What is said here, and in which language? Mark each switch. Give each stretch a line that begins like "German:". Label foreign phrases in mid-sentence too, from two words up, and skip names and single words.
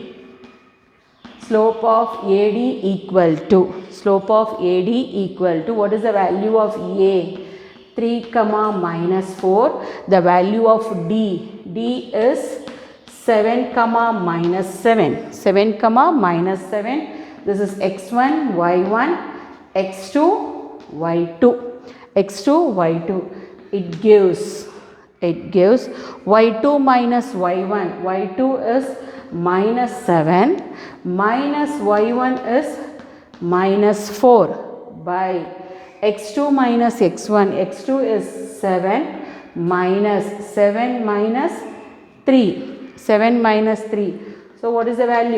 English: Slope of AD equal to, what is the value of A? 3 comma minus 4. The value of D is 7 comma minus 7. 7 comma minus 7. This is x1, y1, x2, y2. x2, y2. It gives y2 minus y1. y2 is minus 7 minus y1 is minus 4 by x2 minus x1. x2 is 7 minus 7 minus 3. 7 minus 3. So what is the value?